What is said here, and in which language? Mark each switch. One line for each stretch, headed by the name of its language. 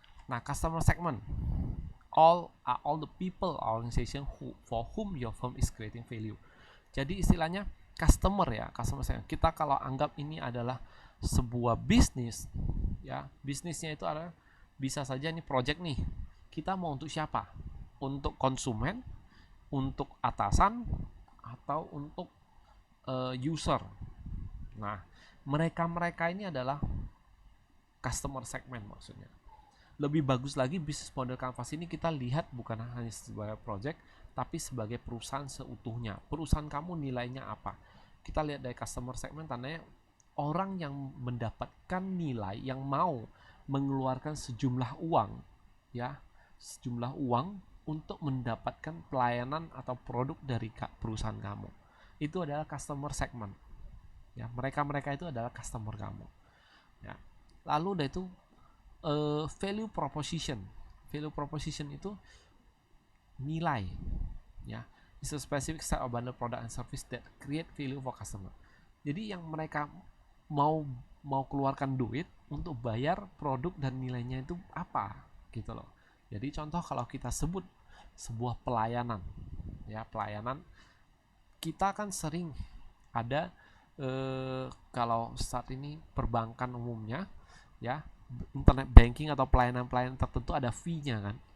English: Nah, customer segment all the people organization for whom your firm is creating value.
Indonesian: Jadi istilahnya customer segment. Kita kalau anggap ini adalah sebuah bisnis, ya, bisnisnya itu adalah bisa saja ini project nih. Kita mau untuk siapa? Untuk konsumen, untuk atasan, atau untuk user. Nah, mereka ini adalah customer segment maksudnya. Lebih bagus lagi bisnis model Canvas ini kita lihat bukan hanya sebagai project, tapi sebagai perusahaan seutuhnya. Perusahaan kamu nilainya apa? Kita lihat dari customer segment, tandanya orang yang mendapatkan nilai, yang mau mengeluarkan sejumlah uang, ya, sejumlah uang untuk mendapatkan pelayanan atau produk dari perusahaan kamu. Itu adalah customer segment. Ya, mereka itu adalah customer kamu. Ya. Lalu dari itu value proposition. Value proposition itu nilai, ya.
English: It's a specific set of bundle product and service that create value for customer.
Indonesian: Jadi yang mereka mau keluarkan duit untuk bayar produk dan nilainya itu apa, gitu loh. Jadi contoh kalau kita sebut sebuah pelayanan, ya, pelayanan kita kan sering ada kalau saat ini perbankan umumnya, ya, internet banking atau pelayanan-pelayanan tertentu ada fee-nya kan.